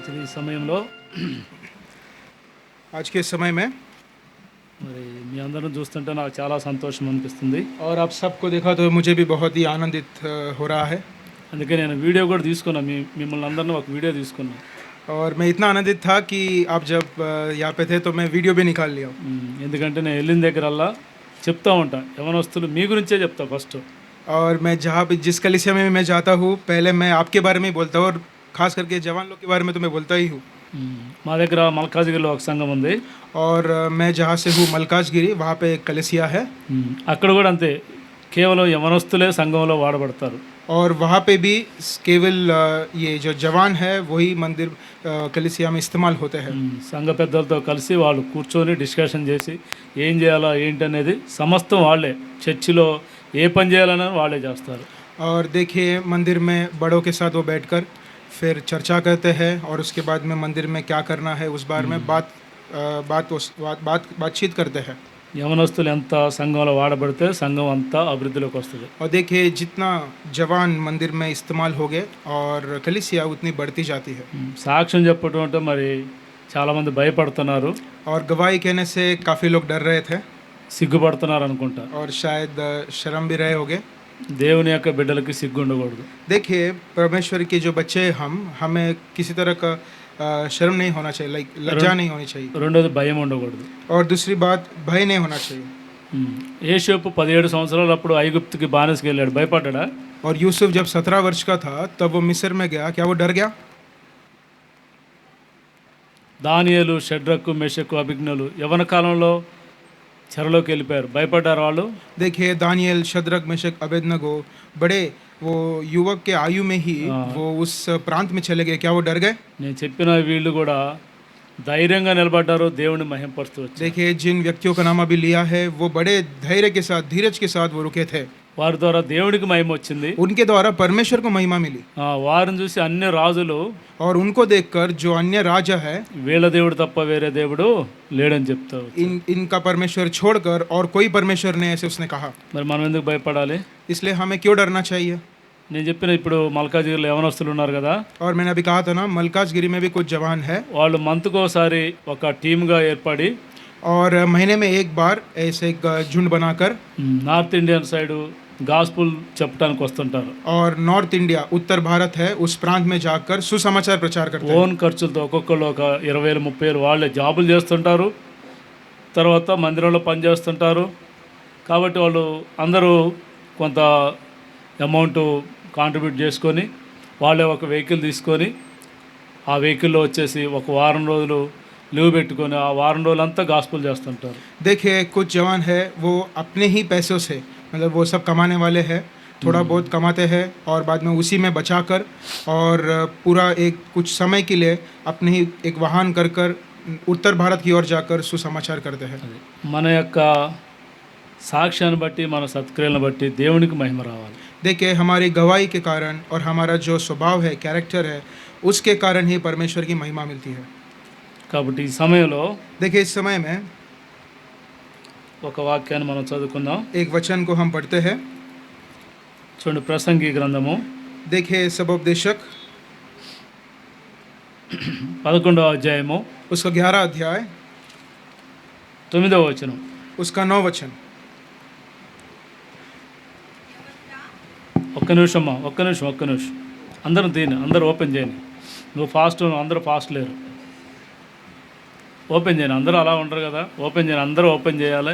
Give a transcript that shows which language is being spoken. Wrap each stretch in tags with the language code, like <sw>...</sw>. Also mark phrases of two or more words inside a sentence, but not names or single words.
<te>సమయంలో</te> <hi>आज के समय में</hi> <te>మరి మీ అందరం చూస్తుంటే నాకు చాలా సంతోషం అనిపిస్తుంది.</te> <hi>और आप सबको देखा तो मुझे भी बहुत ही आनंदित हो रहा है</hi> <te>అందుకే నేను వీడియో కూడా తీసుకున్నా, మిమ్మల్ని అందరిని ఒక వీడియో తీసుకున్నా.</te> <hi>और मैं इतना आनंदित था कि आप जब यहाँ पे थे तो मैं वीडियो भी निकाल लिया.</hi> <te>ఎందుకంటే నేను వెళ్ళిన దగ్గరల్లా చెప్తా ఉంటా, యవనస్తులు మీ గురించే చెప్తా ఫస్ట్.</te> <hi>और मैं जहाँ पे जिस कलीसिया में मैं जाता हूँ पहले मैं आपके बारे में ही बोलता हूँ और खास करके जवान लोग के बारे में तो मैं बोलता ही हूँ.</hi> <te>మా దగ్గర మల్కాజ్గిరిలో ఒక సంఘం ఉంది.</te> <hi>और मैं जहाँ से हूँ मलकाजगिरी, वहाँ पे एक कलीसिया है.</hi> <te>అక్కడ కూడా అంతే, కేవలం యవనస్తులే సంఘంలో వాడబడతారు.</te> <hi>और वहाँ पे भी केवल ये जो जवान है वही मंदिर कलीसिया में इस्तेमाल होते हैं.</hi> <te>సంఘ పెద్దలతో కలిసి వాళ్ళు కూర్చొని డిస్కషన్ చేసి ఏం చేయాలా ఏంటి అనేది సమస్తం వాళ్ళే, చర్చిలో ఏ పని చేయాలని వాళ్ళే చేస్తారు.</te> <hi>और देखिए मंदिर में बड़ों के साथ वो बैठकर फिर चर्चा करते हैं और उसके बाद में मंदिर में क्या करना है उस बारे में बातचीत करते हैं.</hi> <te>యవనస్తులు ఎంత సంఘంలో వాడబడితే సంఘం అంతా అభివృద్ధిలోకి వస్తుంది.</te> <hi>और देखिए जितना जवान मंदिर में इस्तेमाल हो गए और कलीसिया उतनी बढ़ती जाती है.</hi> <te>సాక్ష్యం చెప్పడం అంటే మరి చాలామంది భయపడుతున్నారు,</te> <hi>और गवाही कहने से काफ़ी लोग डर रहे थे</hi> <te>సిగ్గుపడుతున్నారు అనుకుంటా.</te> <hi>और शायद शर्म भी रहे होंगे.</hi> <te>దేవుని యొక్క బిడ్డలకి సిగ్గు ఉండకూడదు.</te> <hi>देखिए परमेश्वर के जो बच्चे हमें किसी तरह का शर्म नहीं होना चाहिए, लाइक लज्जा नहीं होनी चाहिए.</hi> <te>రెండోది భయం ఉండకూడదు.</te> <hi>और दूसरी बात भय नहीं होना चाहिए.</hi> <te>యేషోపు 17 సంవత్సరాలు అప్పుడు ఐగుప్తుకి బానిసకి వెళ్ళాడు, భయపడ్డా?</te> <hi>और यूसुफ जब 17 वर्ष का था तब वो मिस्र में गया, क्या वो डर गया?</hi> <te>దానియేలు, షడ్రకు, మెషకు, అభిజ్ఞలు యవన కాలంలో చెరలోకి వెళ్ళిపోయారు, భయపడ్డారు వాళ్ళు?</te> <hi>देखिए दानियल, शद्रक, मेशक, अबेदनगो बड़े वो युवक के आयु में ही वो उस प्रांत में चले गए, क्या वो डर गए?</hi> <te>నేను చెప్పిన వీళ్ళు కూడా ధైర్యంగా నిలబడ్డారు, దేవుని మహింపరుస్తూ వచ్చారు.</te> <hi>देखिए जिन व्यक्तियों का नाम अभी लिया है वो बड़े धैर्य के साथ, धीरज के साथ वो रुके थे.</hi> <te>వారి ద్వారా దేవునికి మహిమ వచ్చింది.</te> <hi>उनके द्वारा परमेश्वर को महिमा मिली.</hi> <te>వారిని చూసి అన్ని రాజులు</te> <hi>और उनको देखकर जो अन्य राजा है</hi> <te>వీళ్ళ దేవుడు తప్ప వేరే దేవుడు లేడని చెప్తారు.</te> <hi>इनका परमेश्वर छोड़कर और कोई परमेश्वर नहीं, ऐसे उसने कहा.</hi> <te>మరి మనం ఎందుకు భయపడాలి?</te> <hi>इसलिए हमें क्यों डरना चाहिए?</hi> <te>నేను చెప్పిన ఇప్పుడు మల్కాజ్గిరిలో యవనస్తులు ఉన్నారు కదా,</te> <hi>और मैंने अभी कहा था ना मलकाजगिरी में भी कुछ जवान है.</hi> <te>వాళ్ళు మంత్కోసారి ఒక టీమ్గా ఏర్పడి</te> <hi>और महीने में एक बार ऐसे एक झुंड बनाकर</hi> <en>North Indian side gospel</en> <te>చెప్పడానికి వస్తుంటారు.</te> <hi>और नॉर्थ इंडिया, उत्तर भारत है, उस प्रांत में जाकर सुसमाचार प्रचार करते हैं.</hi> <te>ఓన్ ఖర్చులతో ఒక్కొక్కళ్ళు ఒక 20,000-30,000 వాళ్ళే జాబులు చేస్తుంటారు, తర్వాత మందిరంలో పనిచేస్తుంటారు. కాబట్టి వాళ్ళు అందరూ కొంత</te> <en>amount contribute</en> <te>చేసుకొని వాళ్ళే ఒక వెహికల్ తీసుకొని ఆ వెహికల్లో వచ్చేసి ఒక వారం రోజులు లీవ్ పెట్టుకొని ఆ వారం రోజులంతా గాస్పుల్ చేస్తుంటారు.</te> <hi>देखिए कुछ जवान है वो अपने ही पैसों से, मतलब वो सब कमाने वाले हैं, थोड़ा बहुत कमाते हैं और बाद में उसी में बचाकर और पूरा एक कुछ समय के लिए अपने ही एक वाहन कर कर उत्तर भारत की ओर जाकर सुसमाचार करते हैं.</hi> <te>మన యొక్క సాక్ష్యాన్ని బట్టి, మన సత్క్రియలను బట్టి దేవునికి మహిమ రావాలి.</te> <hi>देखिए हमारी गवाही के कारण और हमारा जो स्वभाव है, कैरेक्टर है, उसके कारण ही परमेश्वर की महिमा मिलती है.</hi> <te>కాబట్టి ఈ సమయంలో</te> <hi>देखिए इस समय में</hi> <te>ఒక వాక్యాన్ని మనం చదువుకుందాం.</te> <hi>एक वचन को हम पढ़ते हैं.</hi> <te>చూడండి, ప్రసంగి గ్రంథము</te> <hi>देखिए सबोपदेशक</hi> <te>11వ అధ్యాయము</te> <hi>उसका 11 अध्याय</hi> <te>9వ వచనం.</te> <hi>उसका 9 वचन.</hi> <te>ఒక్క నిమిషం అందరం తీని, అందరూ ఓపెన్ చేయండి. నువ్వు ఫాస్ట్, అందరూ ఫాస్ట్ లేరు. ఓపెన్ చేయను, అందరూ అలా ఉండరు కదా, ఓపెన్ చేయను, అందరూ ఓపెన్ చేయాలి.</te>